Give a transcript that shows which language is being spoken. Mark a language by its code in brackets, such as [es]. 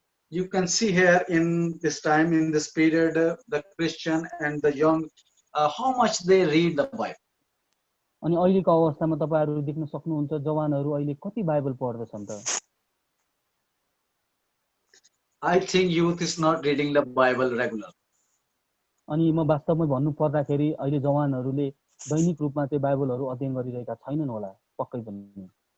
[en] You can see here in this time, in this period, the Christian and the young, how much they read the Bible. [ne] अनि अहिलेको अवस्थामा तपाईहरु देख्न सक्नुहुन्छ जवानहरु अहिले कति बाइबल पढ्दछन् त। [en] I think youth is not reading the Bible regularly. [ne] अनि म वास्तवमै भन्नु पर्दाखेरि अहिले जवानहरूले दैनिक रूपमा चाहिँ बाइबलहरू अध्ययन गरिरहेका छैनन् होला पक्कै पनि।